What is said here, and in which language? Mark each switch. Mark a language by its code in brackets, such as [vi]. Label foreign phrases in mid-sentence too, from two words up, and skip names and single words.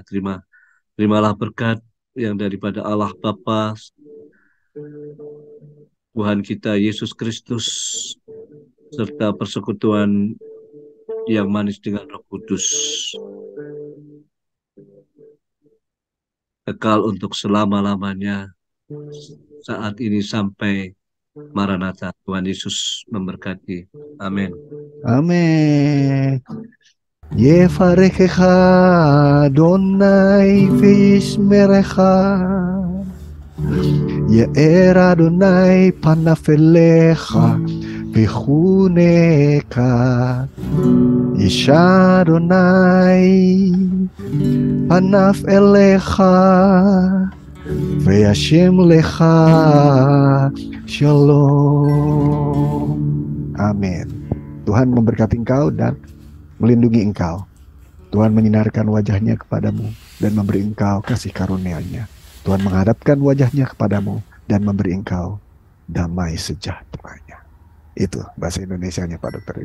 [id] Terimalah berkat yang daripada Allah Bapa, Tuhan kita Yesus Kristus, serta persekutuan yang manis dengan Roh Kudus, kekal untuk selama-lamanya, saat ini sampai Maranatha. Tuhan Yesus memberkati. Amin. Amin. [he] יברכך אדוני וישמרך יאר אדוני פניו אליך ויחנך ישא אדוני פניו אליך וישם לך שלום. [id] Amin. Tuhan memberkati engkau dan melindungi engkau. Tuhan menyinarkan wajahnya kepadamu dan memberi engkau kasih karunia-Nya. Tuhan menghadapkan wajahnya kepadamu dan memberi engkau damai sejahtera-Nya. Itu bahasa Indonesianya Pak Dr.